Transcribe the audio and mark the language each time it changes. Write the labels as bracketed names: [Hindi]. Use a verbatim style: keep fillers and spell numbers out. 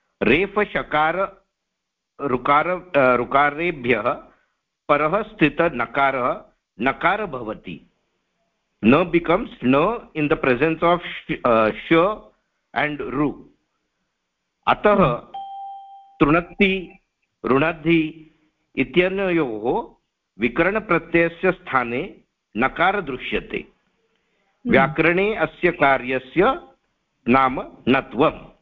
[Sanskrit] रेफ शकार ऋकार ऋकारेभ्यः परः स्थितः नकारः नकार भवति. [English] न becomes न in the presence of sh, uh, sh and ru. [Sanskrit] अतः तृणत्ति ऋणद्धि इत्यनयोः विकरणप्रत्ययस्य स्थाने नकार दृश्यते. व्याकरणे अस्य कार्यस्य नाम नत्वम्.